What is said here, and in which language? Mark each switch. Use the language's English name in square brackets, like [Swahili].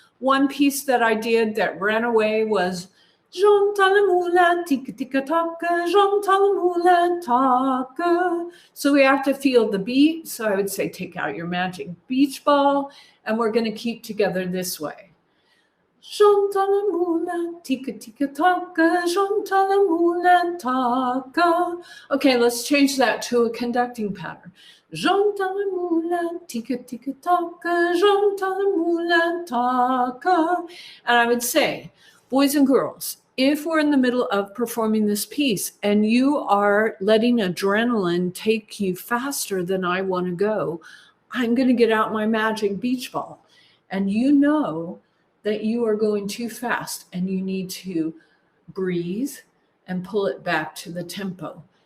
[English] One piece that I did that ran away was [French] j'entends le moulin, tic tic toc, j'entends le moulin toc. [English] So we have to feel the beat. So I would say take out your magic beach ball, and we're going to keep together this way. [French] J'entends le moulin, tic tic toc, j'entends le moulin toc. [English] Okay, let's change that to a conducting pattern. [French] J'entends le moulin, tic tic toc, j'entends le moulin toc. [English] And I would say, boys and girls, if we're in the middle of performing this piece and you are letting adrenaline take you faster than I want to go, I'm going to get out my magic beach ball. And you know that you are going too fast and you need to breathe and pull it back to the tempo.